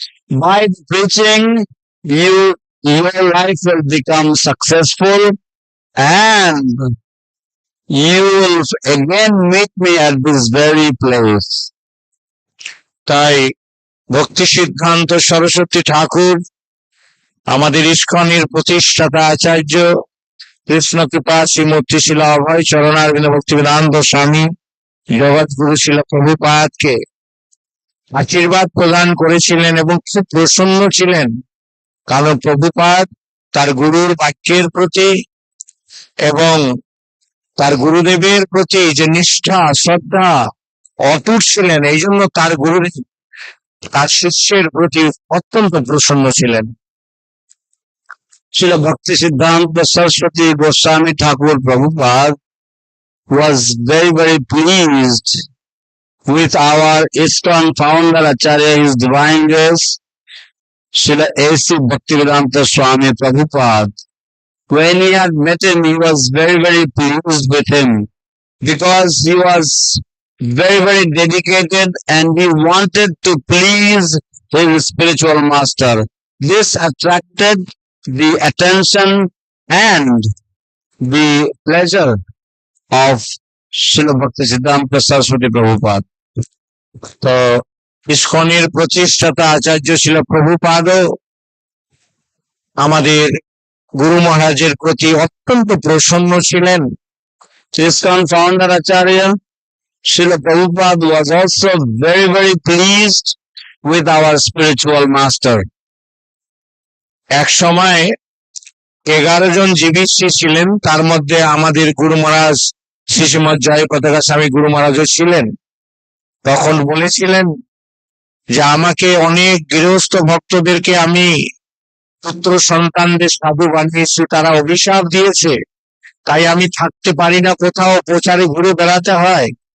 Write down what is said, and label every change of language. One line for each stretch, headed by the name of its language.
English: By the preaching, your life will become successful, and you will again meet me at this very place.
Bangla: তাই ভক্তি সিদ্ধান্ত সরস্বতী ঠাকুর, আমাদের ইস্কনের প্রতিষ্ঠাতা আচার্য, কৃষ্ণ কৃপা শ্রীমূর্তি শিলা অভয় চরণারবিন্দ ভক্তিবেদান্ত স্বামী জগৎগুরু শিলা প্রভুপাদকে আশীর্বাদ প্রদান করেছিলেন এবং খুব প্রসন্ন ছিলেন, কারণ প্রভুপাদ তার গুরুর বাক্যের প্রতি এবং তার গুরুদেবের প্রতি যে নিষ্ঠা শ্রদ্ধা অটুট ছিলেন, এই জন্য তার গুরুদেব তার শিষ্যের প্রতি অত্যন্ত প্রসন্ন ছিলেন।
English: Srila Bhakti Siddhanta Saraswati Goswami Thakur Prabhupada was very, very pleased with our ISKCON founder Acharya, His Divine Grace, Srila A.C. Bhaktivedanta Swami Prabhupada. When he had met him, he was very, very pleased with him because he was very, very dedicated and he wanted to please his spiritual master. This attracted the attention and the pleasure of Srila Bhaktisiddhanta Saraswati Prabhupada.
Bangla: তো ইসকনের প্রতিষ্ঠাতা আচার্য ছিল প্রভুপাদও আমাদের গুরু মহারাজের প্রতি অত্যন্ত প্রসন্ন ছিলেন।
English: ISKCON founder Acharya Srila Prabhupada was also very, very pleased with our spiritual master.
Bangla: এক সময় 11 জন জীবিশ্রী ছিলেন, তার মধ্যে আমাদের গুরু মহারাজ শ্রীমৎ জয়পতাকা স্বামী গুরু মহারাজও ছিলেন। তখন বলেছিলেন যে আমাকে অনেক গৃহস্থ ভক্তদেরকে আমি পুত্র সন্তানদের সাধু বানিয়েছি, তারা অভিশাপ দিয়েছে, তাই আমি থাকতে পারি না, কোথাও প্রচারে ঘুরে বেড়াতে হয়।